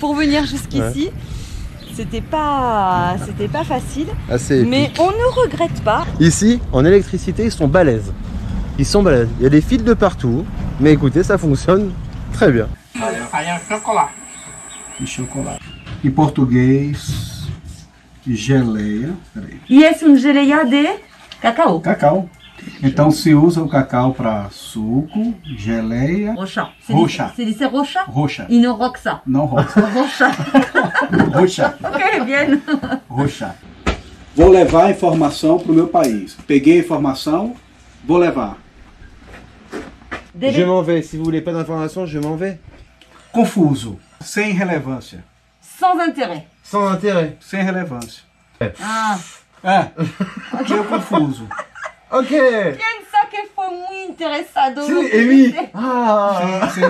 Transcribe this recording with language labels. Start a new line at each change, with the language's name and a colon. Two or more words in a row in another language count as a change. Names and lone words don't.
French: pour venir jusqu'ici. C'était pas facile, mais on ne regrette pas. Ici, en électricité, ils sont balèzes. Ils sont balèzes. Il y a des fils de partout, mais écoutez, ça fonctionne très bien. Chocolat. Chocolat.
Portuguese: Em português, geleia. Peraí. E é geleia de cacau. Cacau. Então se usa o cacau para suco, geleia. Rocha. Rocha.
French: C'est dit rocha?
Portuguese: Rocha. E não roxa. Não rocha. Rocha. Rocha.
French: Ok, bien.
Portuguese: Rocha. Vou levar a informação para o meu país. Peguei a informação, vou levar.
French: Je m'en vais. Si vous voulez pas d'informations, je m'en vais.
Portuguese: Confuso. Sem relevância.
French: Sans intérêt. Sans intérêt.
Portuguese: Sem relevância. Ah. É. Meio confuso. Ok. Pensa que foi muito interessado.
French: Si, Amy. Ah.
Portuguese: Sim, sim.